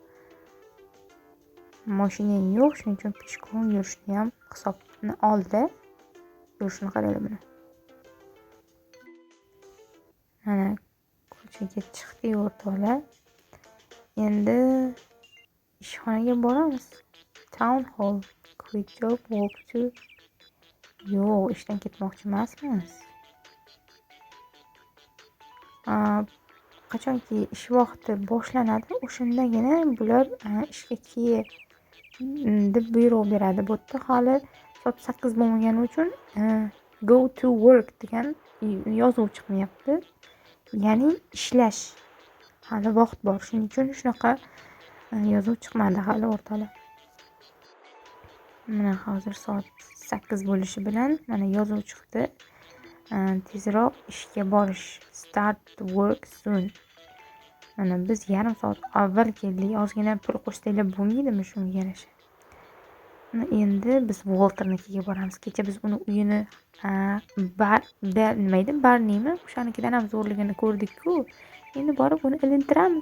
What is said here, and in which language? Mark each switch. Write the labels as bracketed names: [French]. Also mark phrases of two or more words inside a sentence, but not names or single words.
[Uzbek] Mashinang yo'q, shuning uchun peshkom yurishni ham hisobni oldi. Yurishni qaraylik buni. Mana ko'chaga chiqdik o'rtoqlar. Endi ishxonaga boramiz. [English] Town hall. Quick job, walk to. [Uzbek] Yo'q, ishdan ketmoqchi emasmiz. Qachonki ish vaqti boshlanadi, o'shandagina bular ishga kel deb buyruq beradi. Bu yerda hali soat 8 bo'lmagani uchun [English] go to work [Uzbek] degan yozuv chiqmayapti. Ya'ni ishlash. Hali vaqt bor. Shuning uchun shunaqa yozuv chiqmadi hali o'rtoqlar. Mana hozir soat 8 bo'lishi bilan mana yozuv chiqdi. Tezroq ishga borish. [English] Start work soon. [Uzbek] Mana biz yarim soat avval keldik. Ozgina pul qo'shsanglar bo'lmaydimi shunga yarasha? Endi biz Walternikiga boramiz. Kecha biz uni uyini nima edi? Barnimi? O'shanikidan ham zo'rligini ko'rdik-ku. Endi borib uni ilintiramiz.